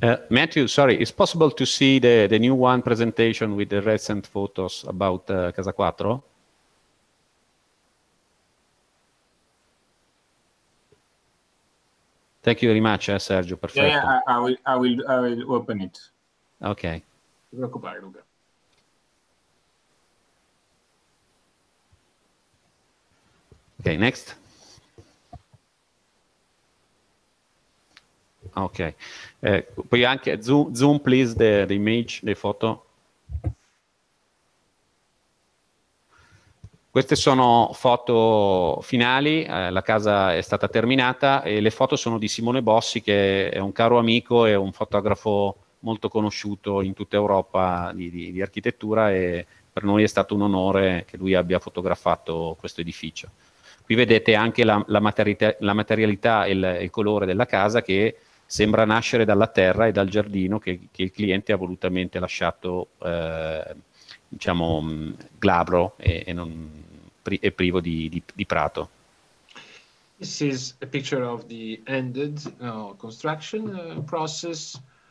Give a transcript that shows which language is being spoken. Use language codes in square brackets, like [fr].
[en] Matthew, sorry, it's possible to see the new one presentation with the recent photos about Casa Quattro? Thank you very much, Sergio. [it] Perfetto. [en] Yeah, I will open it. Okay. [it] Non ti preoccupare, Luca. [en] Okay, next. Ok. [it] Puoi anche [en] zoom please the image, the photo. [it] Queste sono foto finali, la casa è stata terminata e le foto sono di Simone Bossi, che è un caro amico e un fotografo molto conosciuto in tutta Europa di architettura, e per noi è stato un onore che lui abbia fotografato questo edificio. Qui vedete anche la materialità e il colore della casa, che sembra nascere dalla terra e dal giardino che il cliente ha volutamente lasciato diciamo glabro e privo di prato. [en] This is a picture of the ended construction process.